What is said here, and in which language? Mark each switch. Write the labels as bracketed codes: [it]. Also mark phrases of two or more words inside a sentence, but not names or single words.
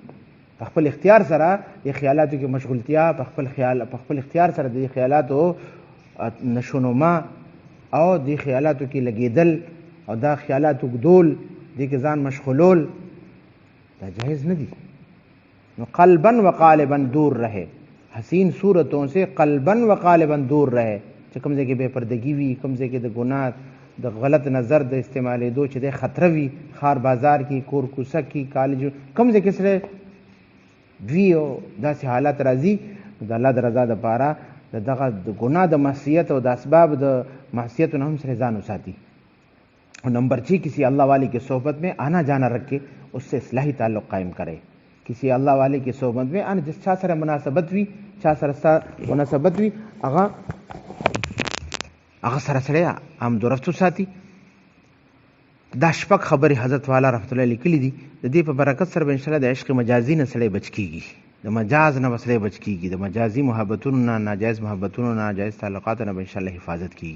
[ps] په خپل اختیار سره د خیالاتو کې مشغولتیا، په خپل اختیار سره د خیالاتو نشونما او د خیالاتو کې لګېدل او دا خیالات اوږدول، دې کې ځان مشغولول، دا جائز نه دي. [ur] نو قلبا و قالبا دور رہے، حسین صورتوں سے قلبا و قالبا دور رہے. [ps] چې کوم ځای کې بے پردګي وي، کوم ځای کې د ګناه د غلط نظر د استعمالېدو چې د خطره وي، خار بازار کې، کور کوڅه کې، کالج، کوم ځای کې سره دوی او داسې حالات راځي، د الله د رضا دپاره دغه د ګناه د معصیت او د اسباب د معصیتو نه هم سره ځان وساتي. [ur] اور نمبر 6، کسی اللہ والے کی صحبت میں آنا جانا رکھ کے اس سے اصلاحی تعلق قائم کرے. کسی اللہ والے کی صحبت میں آنا، [ps] جس چا سره مناسبت وي، چا سره مناسبت وي، هغه سره سره هم درست وساتي. دا شپږ خبرې حضرت والا رحمت الله لیکلي دي. د دې په برکت سره به انشاءالله د عشق مجازي نه سړی بچ کېږي، د مجاز نه به سړی بچ کېږي، د مجازي محبتونو نه، ناجایز محبتونو نه، ناجایز تعلقاتو نه به انشاءالله حفاظت کېږي.